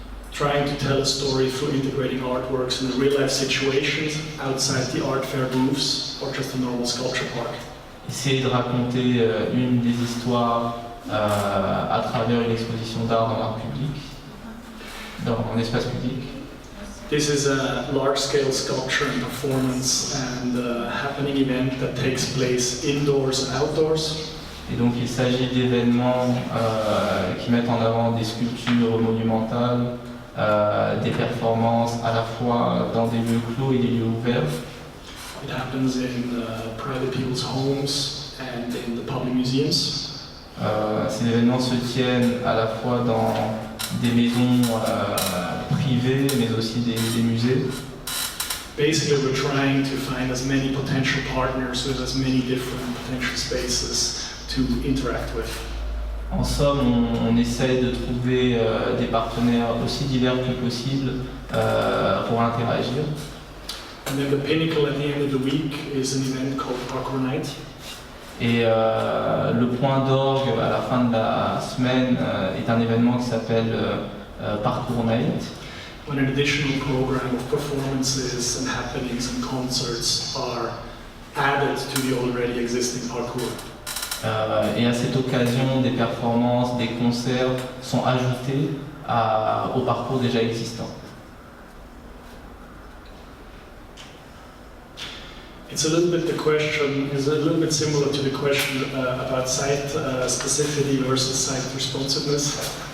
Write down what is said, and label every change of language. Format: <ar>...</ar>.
<en>Trying to tell a story through integrating artworks in real life situations outside the art fair booths or just a normal sculpture park.</en> <fr>Essayer de raconter une des histoires à travers une exposition d'art dans l'art public, dans un espace public.</fr> <en>This is a large-scale sculpture and performance and happening event that takes place indoors and outdoors.</en> <fr>Et donc il s'agit d'événements qui mettent en avant des sculptures monumentales, des performances à la fois dans des lieux clos et des lieux ouverts.</fr> <en>It happens in private people's homes and in the public museums.</en> <fr>Ces événements se tiennent à la fois dans des maisons privées, mais aussi des musées.</fr> <en>Basically, we're trying to find as many potential partners with as many different potential spaces to interact with.</en> <fr>En somme, on essaye de trouver des partenaires aussi divers que possible pour interagir.</fr> <en>And then the pinnacle at the end of the week is an event called Parcours Night.</en> <fr>Et le point d'orgue à la fin de la semaine est un événement qui s'appelle Parcours Night.</fr> <en>When an additional program of performances and happenings and concerts are added to the already existing parcours.</en> <fr>Et à cette occasion, des performances, des concerts sont ajoutés au parcours déjà existant.</fr> <en>It's a little bit the question is a little bit similar to the question about site specificity versus site responsiveness.</en>